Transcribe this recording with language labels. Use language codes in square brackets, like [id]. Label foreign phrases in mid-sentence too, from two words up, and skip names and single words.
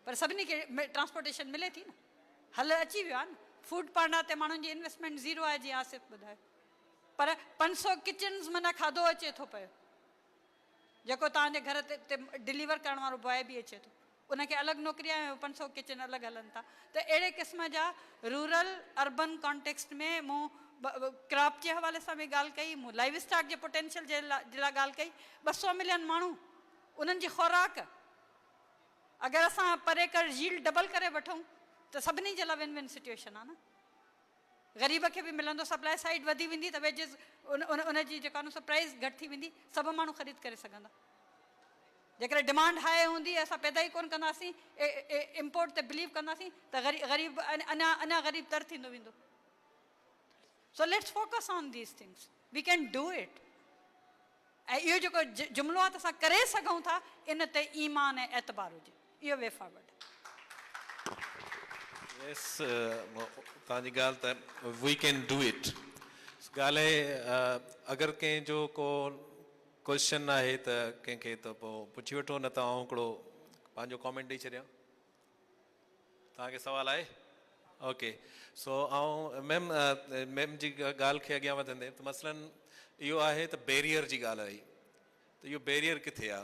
[sd] पर सभिनी खे ट्रांसपोर्टेशन मिले थी न, हल अची वियो आहे न। फूड पांडा ते माण्हुनि जी इन्वेस्टमेंट ज़ीरो आहे, जीअं आसिफ़ ॿुधायो। पर 500 किचन्स माना खाधो अचे थो पियो, जेको तव्हांजे घर ते डिलीवर करण वारो बॉय बि अचे थो, उनखे अलॻि नौकिरी आहे, 500 किचन अलॻि हलनि था। त अहिड़े क़िस्म जा [en] rural urban context [sd] में मूं क्रॉप जे हवाले सां बि ॻाल्हि कई, मूं लाइव स्टॉक जे पोटेंशियल जे लाइ ॻाल्हि कई। 200 मिलियन माण्हू, उन्हनि जी खुराक, अगरि असां [en] per acre yield double [sd] करे वठूं त सभिनी जे लाइ [en] win win situation [sd] आहे न। ग़रीब खे बि मिलंदो, [en] supply side [sd] वधी वेंदी त वेजिस उनजी जेका आहे न प्राइस घटि थी वेंदी, सभु माण्हू ख़रीद करे सघंदा। जेकॾहिं [en] demand high [sd] हूंदी, असां पैदा ई कोन कंदासीं, इम्पोर्ट ते बिलीव कंदासीं, त ग़रीब अञा ग़रीब तर थींदो वेंदो। [en] So let's focus on these things, we can do it. [sd] ऐं इहो जेको जुमिलो आहे त असां करे सघूं था, इन ते ईमान ऐं एतबार हुजे, इहो [en] way forward. [sd] यस, तव्हांजी ॻाल्हि त [en] we can do it [sd] ॻाल्हि आहे। अगरि कंहिंजो को क्वेश्चन आहे त कंहिंखे त पोइ पुछी वठो, न त आउं हिकिड़ो पंहिंजो कॉमेंट ॾेई छॾियां। तव्हांखे सुवाल आहे? ओके, सो आउं मैम जी ॻाल्हि खे अॻियां वधंदे त मसलन इहो आहे त बैरियर जी ॻाल्हि आई, त इहो बैरियर किथे आहे?